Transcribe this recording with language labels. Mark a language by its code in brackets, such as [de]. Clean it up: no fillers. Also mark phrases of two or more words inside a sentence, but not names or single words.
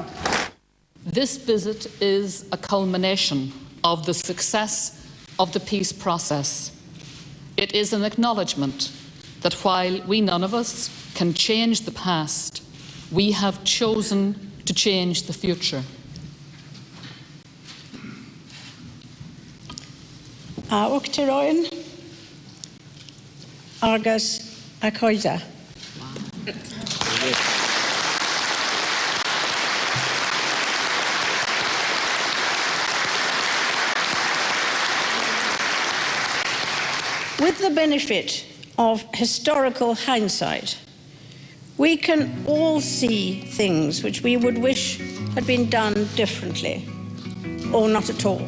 [en] This visit is a culmination of the success of the peace process. It is an acknowledgement that while we none of us can change the past, we have chosen to change the future. [ga] Uachtaráin agus a chuide. [en] With the benefit of historical hindsight, we can all see things which we would wish had been done differently, or not at all.